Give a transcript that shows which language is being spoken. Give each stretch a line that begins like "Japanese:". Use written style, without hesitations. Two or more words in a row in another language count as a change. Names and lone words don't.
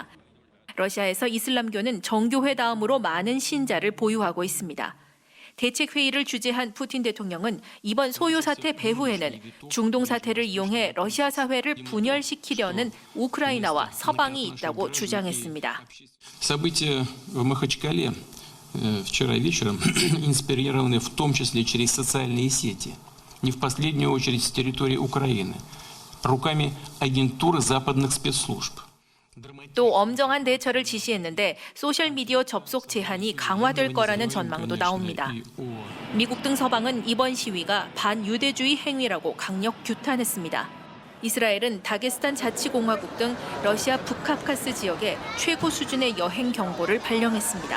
Korean: 러시아에서 이슬람교는 정교회 다음으로 많은 신자를 보유하고 있습니다. 대책회의를 주재한 푸틴 대통령은 이번 소요 사태 배후에는 중동 사태를 이용해 러시아 사회를 분열시키려는 우크라이나와 서방이 있다고 주장했습니다.
Russian: События в Махачкале вчера вечером инспирированы в том числе через социальные сети, не в последнюю очередь с территории Украины, руками агентуры западных спецслужб.
Korean: 또 엄정한 대처를 지시했는데 소셜미디어 접속 제한이 강화될 거라는 전망도 나옵니다. 미국 등 서방은 이번 시위가 반유대주의 행위라고 강력 규탄했습니다. 이스라엘은 다게스탄 자치공화국 등 러시아 북카프카스 지역에 최고 수준의 여행 경보를 발령했습니다.